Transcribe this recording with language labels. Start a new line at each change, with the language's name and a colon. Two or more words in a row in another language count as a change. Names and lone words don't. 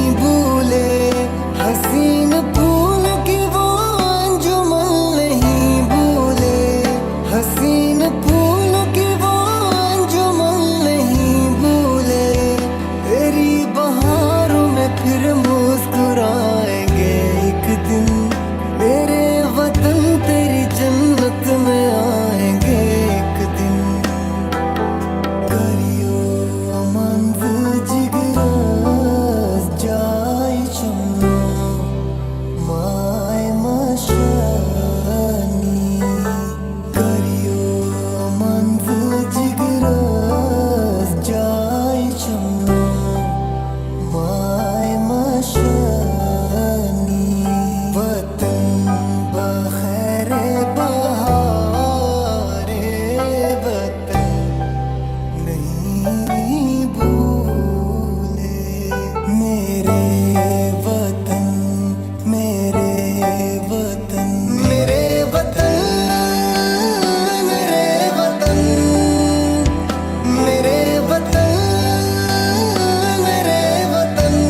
Hindi: भूले हसीन फूल की वो अंजुमन नहीं भूले हसीन फूल की वो अंजुमन नहीं भूले तेरी बहारों में फिर मुस्कुराएंगे एक दिन मेरे वतन तेरी जन्नत में आएंगे एक दिन।
Kashmiri: करियो मंज जिगरस जाई चमनो माय मशानी करियो मंज जिगरस जाई चमनो माय मशानी वतन बखैरे बहारे वतन
Hindi: नहीं भूले मेरे वतन मेरे वतन मेरे वतन मेरे वतन मेरे वतन मेरे वतन